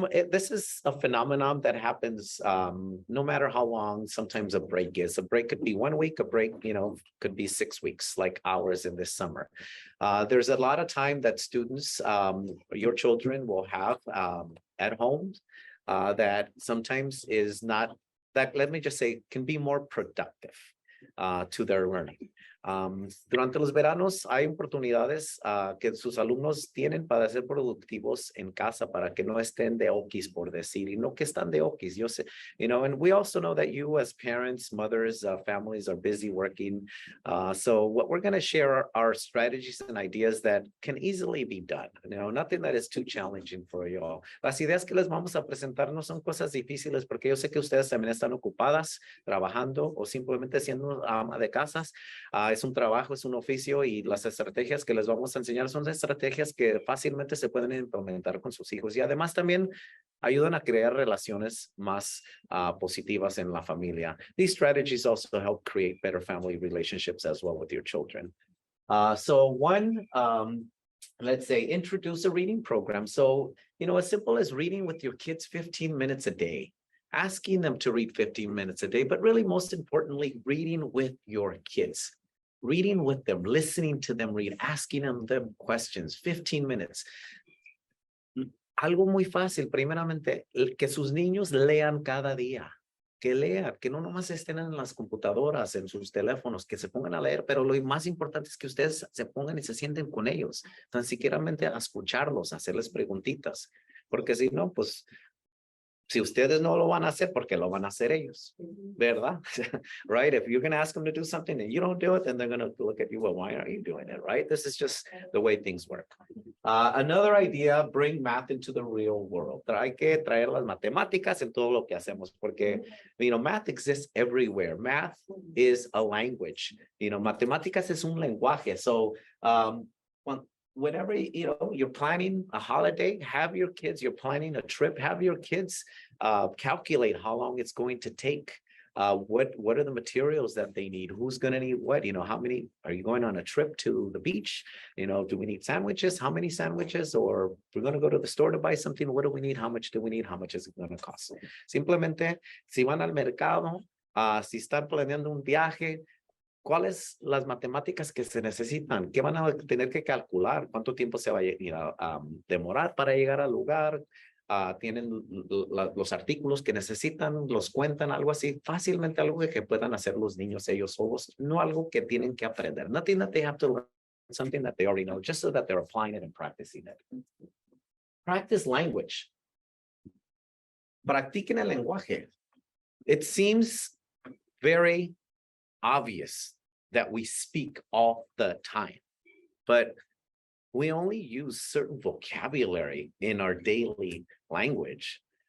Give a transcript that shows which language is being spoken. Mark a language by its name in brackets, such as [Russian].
[English] This is a phenomenon that happens no matter how long sometimes a break is. A break could be 1 week, a break, could be 6 weeks, like ours in this summer. There's a lot of time that students, your children will have at home that sometimes is not, that let me just say, can be more productive to their learning. [Spanish] Durante los veranos hay oportunidades que sus alumnos tienen para ser productivos en casa, para que no estén de okis, por decir, y no que están de okis. Yo sé, [English] and we also know that you as parents, mothers, families are busy working. So what we're going to share are strategies and ideas that can easily be done. Nothing that is too challenging for you all. [Spanish] Las ideas que les vamos a presentar no son cosas difíciles, porque yo sé que ustedes también están ocupadas, trabajando o simplemente siendo ama de casas. Es un trabajo, es un oficio, y las estrategias que les vamos a enseñar son estrategias que fácilmente se pueden implementar con sus hijos, y además también ayudan a crear relaciones más positivas en la familia. [English] These strategies also help create better family relationships as well with your children. So one, let's say, introduce a reading program. So, as simple as reading with your kids 15 minutes a day. Asking them to read 15 minutes a day, but really most importantly, reading with your kids. Reading with them, listening to them read, asking them questions, 15 minutes. [Spanish] Algo muy fácil, primeramente, que sus niños lean cada día, que lean, que no nomás estén en las computadoras, en sus teléfonos, que se pongan a leer, pero lo más importante es que ustedes se pongan y se sienten con ellos, tan siquiera a escucharlos, a hacerles preguntitas, porque si no, pues, si ustedes no lo van a hacer, porque lo van a hacer ellos, ¿verdad? [English] Right? If you're going to ask them to do something and you don't do it, then they're going to look at you, well, why aren't you doing it, right? This is just the way things work. Another idea, bring math into the real world. [Spanish] Hay que traer las matemáticas en todo lo que hacemos, porque, [English] math exists everywhere. Math is a language. [Spanish] Matemáticas es un lenguaje. [English] So, whenever you're planning a holiday, have your kids, you're planning a trip, have your kids calculate how long it's going to take. What are the materials that they need? Who's going to need what? How many are you going on a trip to the beach? Do we need sandwiches? How many sandwiches? Or we're going to go to the store to buy something. What do we need? How much do we need? How much is it going to cost? [Spanish] Simplemente, si van al mercado, si están planeando un viaje, ¿cuáles las matemáticas que se necesitan? ¿Qué van a tener que calcular? ¿Cuánto tiempo se va a demorar para llegar al lugar? ¿Tienen los artículos que necesitan? ¿Los cuentan? Algo así. Fácilmente algo que puedan hacer los niños ellos solos. No algo que tienen que aprender. [English] Nothing that they have to learn. Something that they already know, just so that they're applying it and practicing it. Practice language. [Spanish] Practiquen el lenguaje. [English] It seems very obvious that we speak all the time, but we only use certain vocabulary in our daily language.